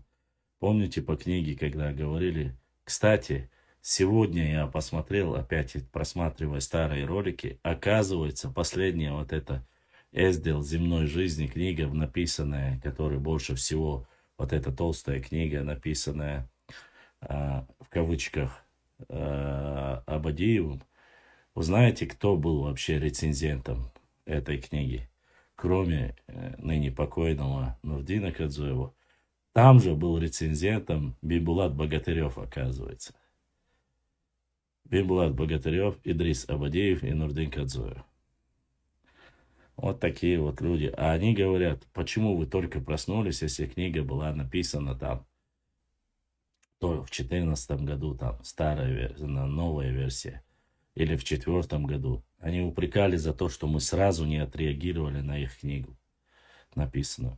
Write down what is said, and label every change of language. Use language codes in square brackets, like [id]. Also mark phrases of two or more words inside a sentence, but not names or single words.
[ru] Помните по книге, когда говорили, кстати, сегодня я посмотрел, опять просматривая старые ролики, оказывается, последняя вот эта Эздел земной жизни, книга написанная, которая больше всего, вот эта толстая книга, написанная в кавычках Абадиевым. Вы знаете, кто был вообще рецензентом этой книги? Кроме ныне покойного Нурдина Кадзуева, Там же был рецензентом Бибулат Богатырев, оказывается. Бибулат Богатырев, Идрис Абадеев и Нурдин Кадзоев. Вот такие вот люди. А они говорят, почему вы только проснулись, если книга была написана там, то в 2014 году, там, старая версия, новая версия, или в 2004 году. Они упрекали за то, что мы сразу не отреагировали на их книгу написанную.